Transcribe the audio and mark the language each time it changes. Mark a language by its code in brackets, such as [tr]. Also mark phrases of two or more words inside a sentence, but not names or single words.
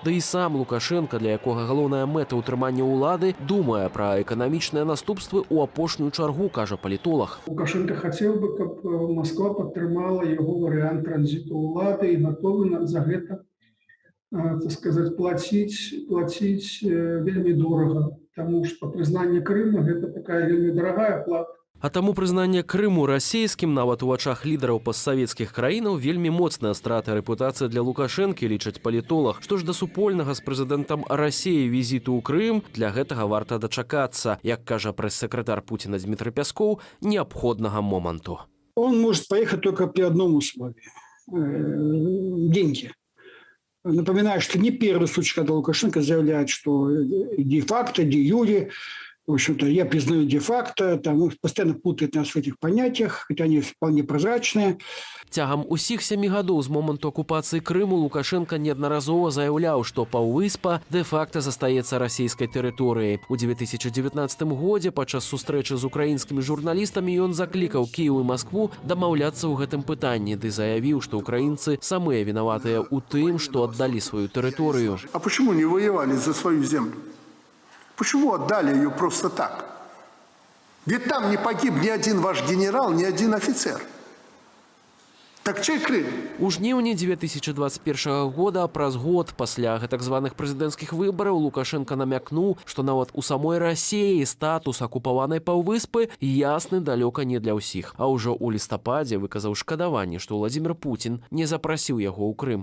[be] Да і сам Лукашэнка, для якога галоўная мэта ўтрымання ўлады, думае пра эканамічныя наступствы ў апошнюю чаргу, кажа палітолог. Лукашенко хацеў бы, каб Масква падтрымала яго варыянт транзіту ўлады і гатовы за гэта, так сказаць, плаціць вельмі дорага. [ru] Тому что признание Крыма – это такая вельмі дорогая плата. [be] А таму прызнанне Крыму расійскім нават у вачах лідараў постсавецкіх краінаў вельмі моцная страта рэпутацыі для Лукашэнкі, лічаць палітолог. Што ж да супольнага з прэзідэнтам Расіі візіту ў Крым, для гэтага варта дачакацца, як кажа прэс-сакратар Путіна Дмітрый Пяскоў, неабходнага моманту. [ru] Он может поехать только при одном условии – деньги. Напоминаю, что не первый случай, когда Лукашенко заявляет, что де-факто, де-юре, в общем-то, я признаю де-факто, там постоянно путает нас в этих понятиях, хотя они вполне прозрачные. [be] Цягам усіх 7 гадоў з моманту акупацыі Крыму Лукашенко неаднаразова заяўляў, што паўвыспа дэ-факта застаецца расійскай тэрыторыяй. У 2019 годзе падчас сустрэчы з украінскімі журналістамі ён заклікаў Кіеў і Маскву дамаўляцца ў гэтым пытанні, ды заявіў, што украінцы самыя вінаватыя ў тым, што аддалі сваю тэрыторыю. [ru] А почему не воевали за свою землю? Почему отдали ее просто так? Ведь там не погиб ни один ваш генерал, ни один офицер. Так чей Крым? [be] У жніўні 2021 года, праз год пасля гэтак званых прэзідэнцкіх выбараў, Лукашенко намякнуў, што нават у самой Расіі статус акупаванай паўвыспы ясны далёка не для ўсіх. А ўжо ў лістападзе выказаў шкадаванне, што Владзімир Путін не запрасіў яго ў Крым.